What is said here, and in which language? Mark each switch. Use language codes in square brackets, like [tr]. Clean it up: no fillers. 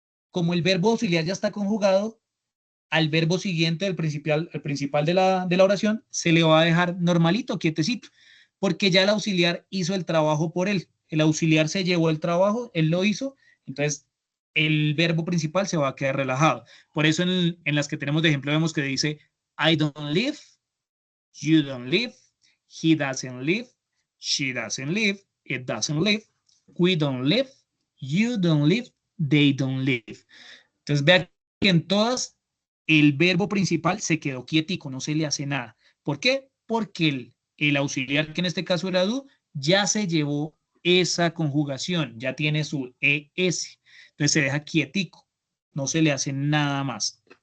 [es] Como el verbo auxiliar ya está conjugado, al verbo siguiente, el principal de la oración, se le va a dejar normalito, quietecito, porque ya el auxiliar hizo el trabajo por él. El auxiliar se llevó el trabajo, él lo hizo, entonces el verbo principal se va a quedar relajado. Por eso en las que tenemos de ejemplo vemos que dice [en] I don't live, you don't live, he doesn't live, she doesn't live, it doesn't live, we don't live, you don't live, they don't live. [es] Entonces vean que en todas el verbo principal se quedó quietico, no se le hace nada. ¿Por qué? Porque el auxiliar, que en este caso era do, ya se llevó esa conjugación, ya tiene su ES. Entonces se deja quietico, no se le hace nada más.